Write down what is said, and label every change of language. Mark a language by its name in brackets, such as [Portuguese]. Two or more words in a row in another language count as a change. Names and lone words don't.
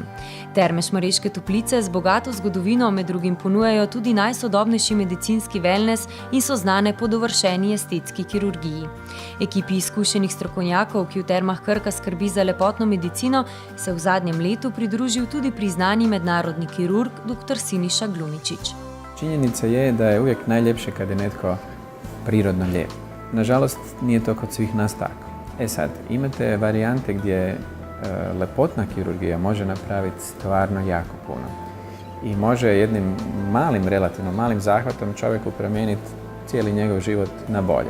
[Slovenian] Terme Šmarješke Toplice z bogato zgodovino med drugim ponujajo tudi najsodobnejši medicinski wellness in so znane po dovršeni estetski kirurgiji. Ekipi izkušenih strokovnjakov, ki v Termah Krka skrbi za lepotno medicino, se v zadnjem letu pridružil tudi priznani mednarodni kirurg dr. Siniša Glumičić. [Croatian] Činjenica je da je uvijek najljepše kad je netko prirodno lijep. Nažalost, nije to kod svih nas tako. Sad, imate varijante gdje [Slovenian] lepotna kirurgija [Croatian] može napraviti stvarno jako puno. I može jednim relativno malim zahvatom čovjeku promijeniti cijeli njegov život na bolje.